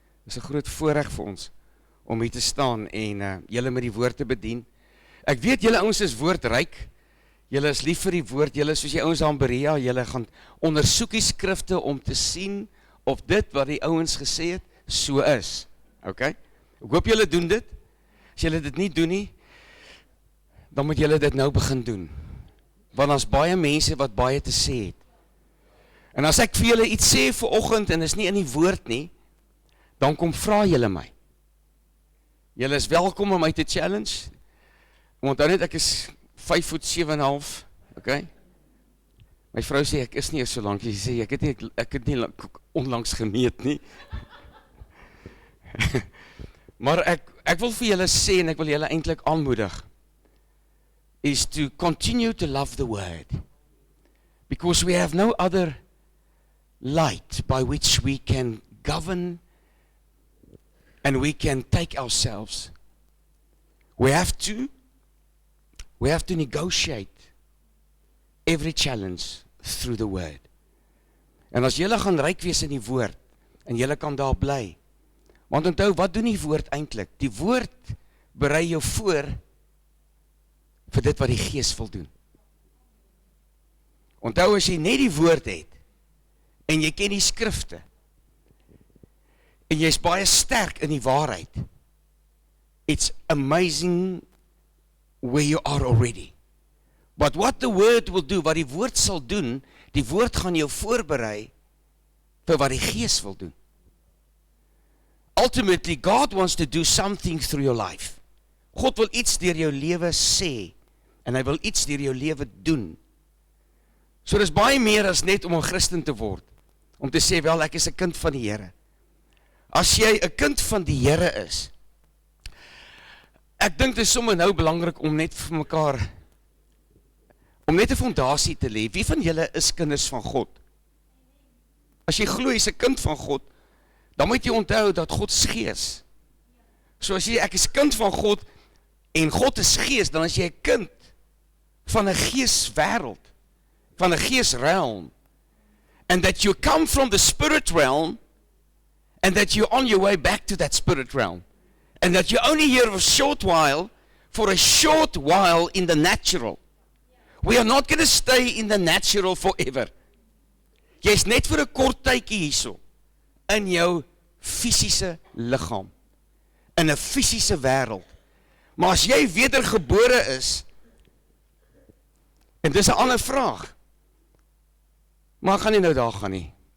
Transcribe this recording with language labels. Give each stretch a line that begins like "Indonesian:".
Afrikaans: Dis 'n groot voorreg vir ons om hier te staan en julle met die woord te bedien. Ek weet julle ouens is woordryk. Julle is lief vir die woord. Julle soos die ouens aan Berea, julle gaan ondersoek die skrifte om te sien of dit wat die ouens gesê het so is. Okay? Ek hoop julle doen dit. As julle dit nie doen nie, dan moet julle dit nou begin doen. Want daar's baie mense wat baie te sê het. En as ek vir julle iets sê vanoggend en is nie in die woord nie, dan kom vra julle my. Julle is welkom om my te challenge. Onthou net ek is 5'7.5", okay? My vrou sê ek is nie so lank, sy sê ek het nie onlangs gemeet nie. Maar ek wil vir julle sê en ek wil julle eintlik aanmoedig is
English: to continue to love the word. Because we have no other light by which we can govern and we can take ourselves. We have to negotiate every challenge through the word.
Afrikaans: En as julle gaan ryk wees in die woord en julle kan daar bly. Want onthou, wat doen die woord eintlik? Die woord berei jou voor vir dit wat die Gees wil doen. Onthou, as jy net die woord het en jy ken die skrifte en jy is baie sterk in die waarheid,
English: it's amazing where you are already. But what the word will do,
Afrikaans: wat die woord sal doen, die woord gaan jou voorberei vir wat die Gees wil doen.
English: Ultimately, God wants to do something through your life.
Afrikaans: God wil iets deur jou lewe sê, en hy wil iets deur jou lewe doen. So dis baie meer as net om 'n Christen te word, om te sê, wel, ek is 'n kind van die Here. As jy 'n kind van die Here is, ek dink dit is sommer nou belangrik om net vir mekaar, om net 'n fondasie te lê. Wie van julle is kinders van God? As jy glo jy's 'n kind van God, dan moet jy onthou dat God is Gees. So as jy, ek is kind van God, en God is Gees, dan is jy 'n kind van 'n geeswêreld, van 'n geesrealm.
English: And that you come from the spirit realm, and that you're on your way back to that spirit realm. And that you're only here for a short while in the natural. We are not going to stay in the natural forever.
Afrikaans: Jy is net vir 'n kort tydjie hierso, in jou fisiese liggaam, in 'n fisiese wêreld. Maar as jy wedergebore is, en dis 'n ander vraag, maar gaan nie nou daar gaan nie.